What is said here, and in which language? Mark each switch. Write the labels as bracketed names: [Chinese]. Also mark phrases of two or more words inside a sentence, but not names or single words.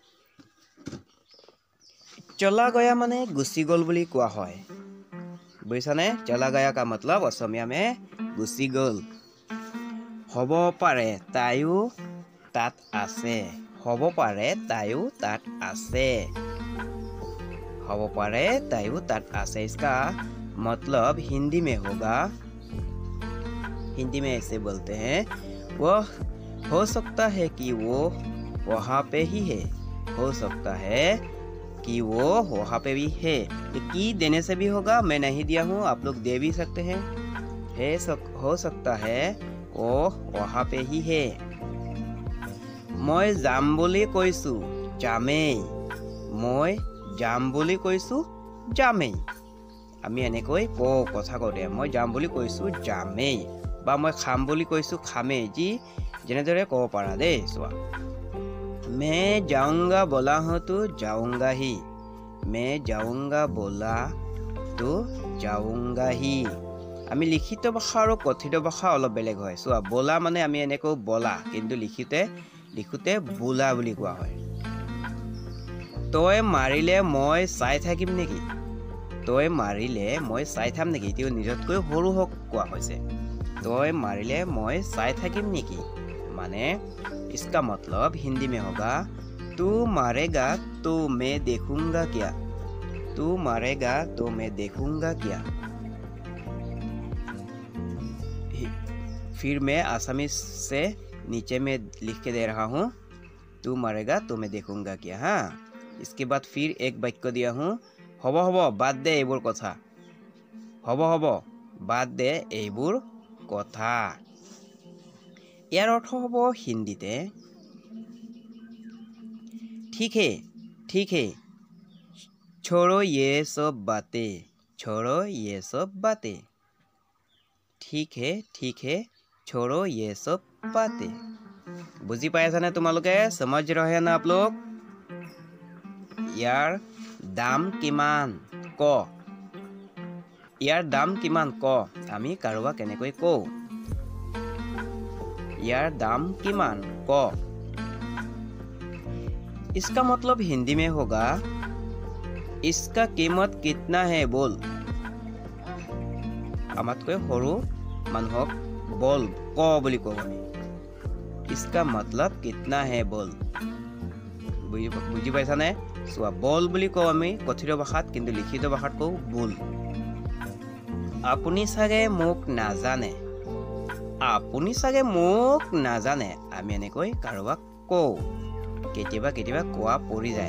[Hindi] चला गया [Assamese] মানে গুচি গ'ল বুলি কোৱা হয়, বুজিছানে? [Hindi] चला गया का मतलब असमिया में গুচি গ'ল। [Assamese] হ'ব পাৰে তাইও তাত আছে, হ'ব পাৰে তাইও তাত আছে, হ'ব পাৰে তাইও তাত আছে। [Hindi] इसका मतलब हिंदी में होगा, हिंदी में ऐसे बोलते हैं, वह हो सकता है कि वो वहाँ पे ही है, हो सकता है कि वो वहाँ पे भी है। ये की देने से भी होगा, मैं नहीं दिया हूँ, आप लोग दे भी सकते हैं। हो सकता है वो वहाँ पे ही है। [Assamese] মই যাম বুলি কৈছোঁ যামেই, মই যাম বুলি কৈছোঁ যামেই। আমি এনেকৈ কওঁ কথা কওঁতে, মই যাম বুলি কৈছোঁ যামেই, বা মই খাম বুলি কৈছোঁ খামেই, যি যেনেদৰে ক'ব পাৰা দেই। চোৱা, [Hindi] मैं जाऊंगा बोला हूँ तो जाऊंगा ही, मैं जाऊंगा बोला तो जाऊंगा ही। [Assamese] আমি লিখিত ভাষা আৰু কথিত ভাষা অলপ বেলেগ হয়। চোৱা, বলা মানে আমি এনেকৈ বলা, কিন্তু লিখোঁতে বোলা বুলি কোৱা হয়। তই মাৰিলে মই চাই থাকিম নেকি, তই মাৰিলে মই চাই থাম নেকি, এতিয়া নিজতকৈ সৰু হওক কোৱা হৈছে। তই মাৰিলে মই চাই থাকিম নেকি মানে [Hindi] इसका मतलब हिंदी में होगा, तू मारेगा तो मैं देखूंगा क्या, तू मारेगा तो मैं देखूंगा क्या। फिर मैं आसामी से नीचे में लिख के दे रहा हूँ, तू मारेगा तो मैं देखूंगा क्या। हाँ, इसके बाद फिर एक वाक्य दिया हूँ, [Assamese] হব হব বাদ দে এইবোৰ কথা হব হব বাদ দে এইবোৰ কথা। ইয়াৰ অৰ্থ হ'ব হিন্দীতে, [Hindi] ठीक है छोड़ो ये सब बातें, छोड़ो ये सब बातें, ठीक है छोड़ो ये सब बातें। [Assamese] বুজি পাইছানে তোমালোকে? [Hindi] समझ रहे ना आप लोग? [Assamese] ইয়াৰ দাম কিমান ক, ইয়াৰ দাম কিমান ক, আমি কাৰোবাক কেনেকৈ কওঁ? ইয়াৰ দাম কিমান ক। [Hindi] इसका मतलब हिंदी में होगा, इसका कीमत कितना है बोल। [Assamese] আমাতকৈ সৰু মানুহক বল ক বুলি কওঁ আমি। [Hindi] इसका मतलब कितना है बोल, [Assamese] বুজি পাইছানে? চোৱা, বল বুলি কওঁ আমি কথিত ভাষাত, কিন্তু লিখিত ভাষাত কওঁ বোল। আপুনি চাগে মোক নাজানে, আপুনি চাগে মোক নাজানে, আমি এনেকৈ কাৰোবাক কওঁ, কেতিয়াবা কেতিয়াবা কোৱা পৰি যায়।